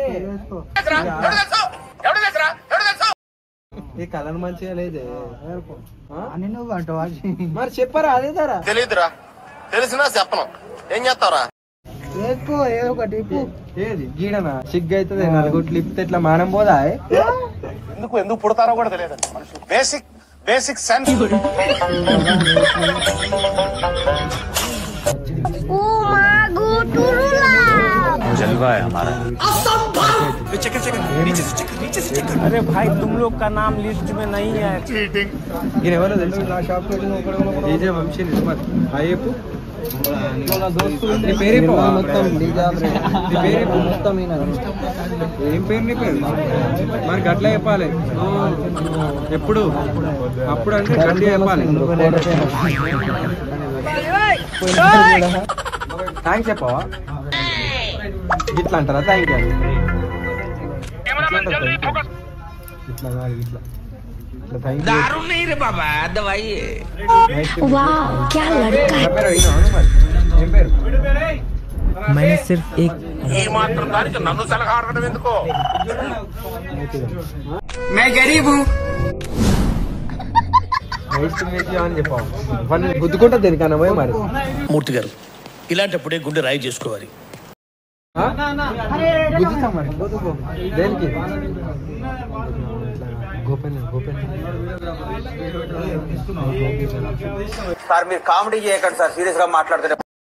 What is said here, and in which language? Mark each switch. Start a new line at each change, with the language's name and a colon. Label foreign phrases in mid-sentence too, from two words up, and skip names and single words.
Telugu: ఈ కలర్ మంచిగా లేదే మరి చెప్పరా? అదే ధర తెలియదురా, తెలిసినా చెప్పను. ఏం చేస్తావరా? ఏది గీడనా? సిగ్గు అవుతుంది. నలుగుట్లు ఇప్పితే ఇట్లా మానం పోదా? ఎందుకు పుడతారో కూడా తెలియదు మనుషులు.
English: basic sense.
Hindi: अरे भाई तुम लोग का नाम लिस्ट में नहीं है. चीटिंग.
Telugu: మరి గట్లా చెప్పాలి ఎప్పుడు అప్పుడు అంటే గట్టిగా చెప్పాలి. థ్యాంక్స్ చెప్పవా? ఇట్లా అంటారా
English: thank you?
Telugu: ఇట్లా కాదు, ఇట్లా
Hindi: दारू नहीं रे बाबा दवाई है. वाह क्या लड़का है. मैंने सिर्फ एक
Telugu: ఈ మాత్రం దానికి నన్ను సలహా అడగడం ఎందుకో?
Hindi: मैं गरीब हूँ.
Telugu: అని చెప్పావు. గుద్దుకుంటా దేనికన్నా పోయి మరి. మూర్తి గారు ఇలాంటప్పుడే గుండె రాయి చేసుకోవాలి. గుద్దుతా మరి దేనికి? సార్ మీరు కామెడీ చేయకండి సార్, సీరియస్ గా మాట్లాడుతున్నారు.